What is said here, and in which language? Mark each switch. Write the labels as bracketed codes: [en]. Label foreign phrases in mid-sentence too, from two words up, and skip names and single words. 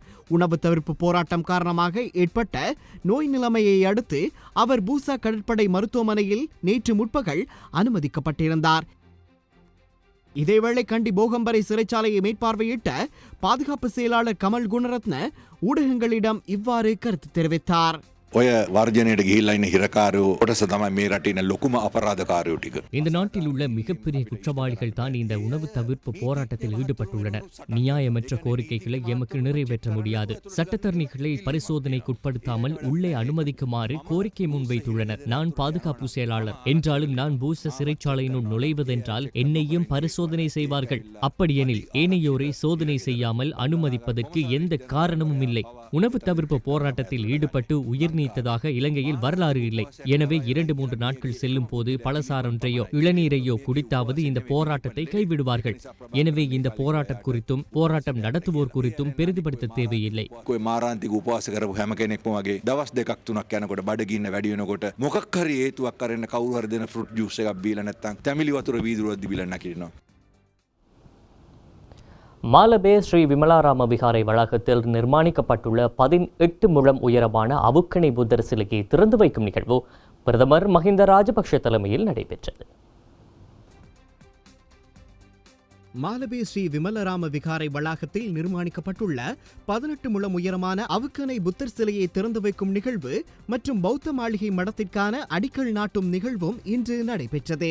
[ta] உணவு தவிர்ப்பு போராட்டம் காரணமாக ஏற்பட்ட நோய் நிலைமையை அடுத்து அவர் பூசா கடற்படை மருத்துவமனையில் நேற்று முற்பகல் அனுமதிக்கப்பட்டிருந்தார். இதேவேளை கண்டி போகம்பரை சிறைச்சாலையை மேற்பார்வையிட்ட பாதுகாப்பு செயலாளர் கமல் குணரத்ன ஊடகங்களிடம் இவ்வாறு கருத்து தெரிவித்தார். [si] ඔය වර්ජනයට ගිහිල්ලා ඉන්න හිරකාරයෝ කොටස තමයි මේ රටේ ඉන්න ලොකුම අපරාධකාරයෝ ටික. [ta] இந்த நாட்டில் உள்ள மிகப்பெரிய குற்றவாளிகள் தான் இந்த உணவு தவிர்ப்பு போராட்டத்தில் ஈடுபட்டுள்ளனர். நியாயமற்ற கோரிக்கைகளை எமக்கு நிறைவேற்ற முடியாது. சட்டத்தரணிகளை பரிசோதனைக்குட்படுத்தாமல் உள்ளே அனுமதிக்குமாறு கோரிக்கை முன்வைத்துள்ளனர். நான் பாதுகாப்பு செயலாளர் என்றாலும் நான் பூச சிறைச்சாலையினுள் நுழைவதென்றால் என்னையும் பரிசோதனை செய்வார்கள். அப்படியெனில் ஏனையோரை சோதனை செய்யாமல் அனுமதிப்பதற்கு எந்த காரணமும் இல்லை. உணவு தவிர்ப்பு போராட்டத்தில் ஈடுபட்டு உயிர் நீத்ததாக இலங்கையில் வரலாறு இல்லை. எனவே 2-3 நாட்கள் செல்லும் போது பலசாரொன்றையோ இளநீரையோ குடித்தாவது இந்த போராட்டத்தை கைவிடுவார்கள். எனவே இந்த போராட்டம் குறித்தும் போராட்டம் நடத்துவோர் குறித்தும் பெரிதுபடுத்த தேவையில்லை. [si] මාරාන්තික උපවාස කරපු හැම කෙනෙක්ම වගේ දවස් 2-3ක් යනකොට බඩගින්න වැඩි වෙනකොට මොකක් හරි හේතුවක් කරගෙන කවුරු හරි දෙන [en] fruit juice [si] එකක් බීලා නැත්නම් තැමිලි වතුර වීදුරුවක් දීලා නැකිනවා. [ta] மாலபே ஸ்ரீ விமலாராம விகாரை வளாகத்தில் நிர்மாணிக்கப்பட்டுள்ள 18 முழம் உயரமான அவுக்கணை புத்தர் சிலையை திறந்து வைக்கும் நிகழ்வு பிரதமர் மஹிந்த ராஜபக்ஷ தலைமையில் நடைபெற்றது. மாலபே ஸ்ரீ விமலராம விகாரை வளாகத்தில் நிர்மாணிக்கப்பட்டுள்ள 18 முழம் உயரமான அவுக்கணை புத்தர் சிலையை திறந்து வைக்கும் நிகழ்வு மற்றும் பௌத்த மாளிகை மடத்திற்கான அடிக்கல் நாட்டும் நிகழ்வும் இன்று நடைபெற்றது.